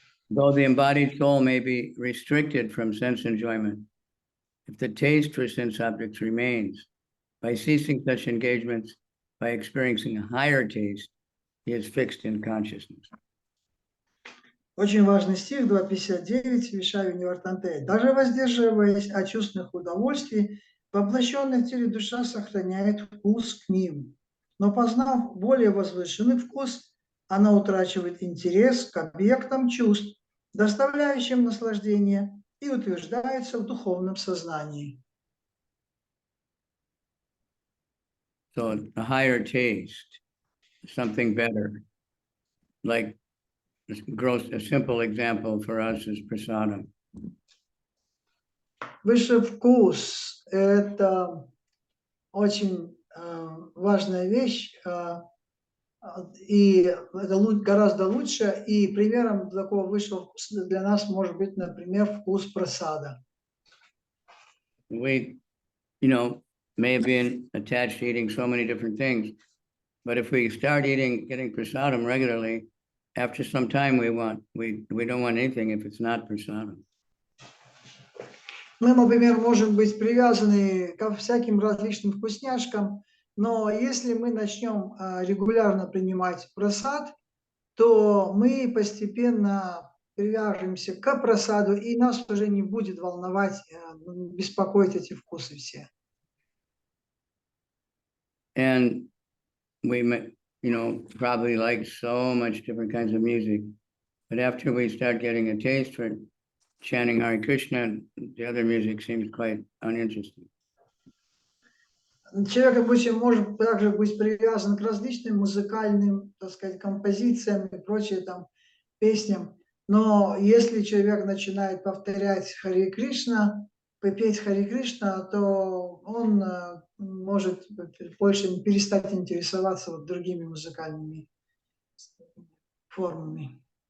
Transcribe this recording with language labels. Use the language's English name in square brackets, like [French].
[English] Though the embodied soul may be restricted from sense enjoyment, if the taste for sense objects remains, by ceasing such engagements, by experiencing a higher taste, he is fixed in consciousness. [Russian] Очень важный стих 2.59 Вишаю Нивартанте. Даже воздерживаясь от чувственных удовольствий, воплощенная в теле душа сохраняет вкус к ним. Но познав более возвышенный вкус, она утрачивает интерес к объектам чувств, доставляющим наслаждение, и утверждается в духовном сознании. [English] So a higher taste, something better. Like a simple example for us is prasadam. [Russian] Высший вкус – это очень важная вещь, и это гораздо лучше, и примером такого высшего вкуса для нас может быть, например, вкус прасада. [English] We, may have been attached to eating so many different things, But if we start getting prasadam regularly, after some time we don't want anything if it's not prasadam. [Russian] Мы, например, можем быть привязаны ко всяким различным вкусняшкам, но если мы начнем регулярно принимать прасад, то мы постепенно привяжемся к прасаду, и нас уже не будет волновать, беспокоить эти вкусы все. [English] And we probably like so much different kinds of music, but after we start getting a taste for chanting Hare Krishna, the other music seems quite uninteresting. [Russian] Человек, допустим, может также быть привязан к различным музыкальным, так сказать, композициям и прочим там песням. Но если человек начинает повторять Харе Кришна, петь Харе Кришна, то он может больше перестать интересоваться вот другими музыкальными формами.